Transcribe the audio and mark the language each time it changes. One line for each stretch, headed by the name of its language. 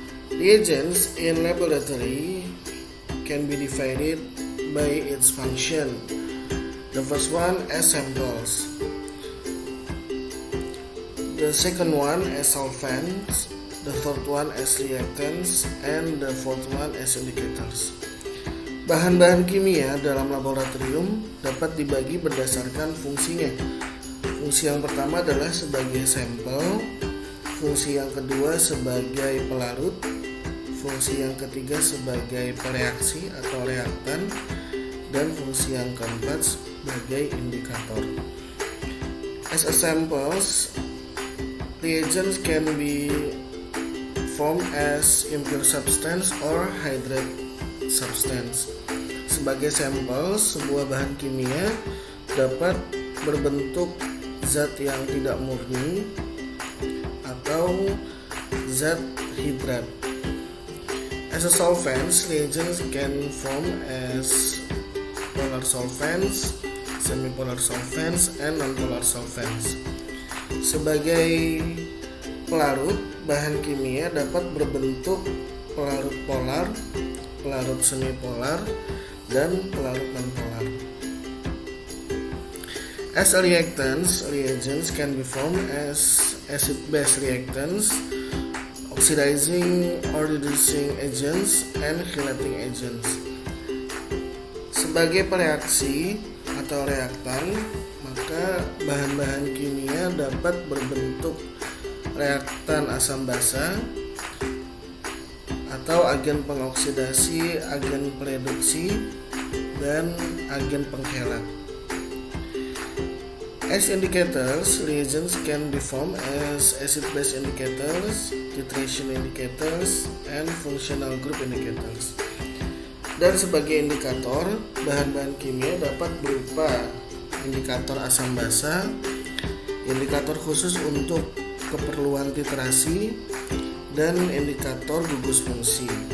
English: Reagents in laboratory can be divided by its function. The first one as samples. The second one as solvents. The third one as reactants, and the fourth one as indicators.
Indonesian: Bahan-bahan kimia dalam laboratorium dapat dibagi berdasarkan fungsinya. Fungsi yang pertama adalah sebagai sampel, fungsi yang kedua sebagai pelarut, fungsi yang ketiga sebagai pereaksi atau reaktan, dan fungsi yang keempat sebagai indikator.
English: As a samples, reagents can be formed as impure substance or hydrate substance.
Indonesian: Sebagai sampel, sebuah bahan kimia dapat berbentuk zat yang tidak murni atau zat hidrat.
English: As a solvents, reagents can form as polar solvents, semipolar solvents, and nonpolar solvents.
Indonesian: Sebagai pelarut, bahan kimia dapat berbentuk pelarut polar, pelarut semipolar, dan pelarut nonpolar.
English: As a reactants, reagents can be formed as acid-base reactants, oxidizing or reducing agents, and chelating agents.
Indonesian: Sebagai pereaksi atau reaktan, maka bahan-bahan kimia dapat berbentuk reaktan asam basa atau agen pengoksidasi, agen pereduksi, dan agen penghelat.
English: As indicators, reagents can be formed as acid-base indicators, titration indicators, and functional group indicators.
Indonesian: Dan sebagai indikator, bahan-bahan kimia dapat berupa indikator asam basa, indikator khusus untuk keperluan titrasi, dan indikator gugus fungsi.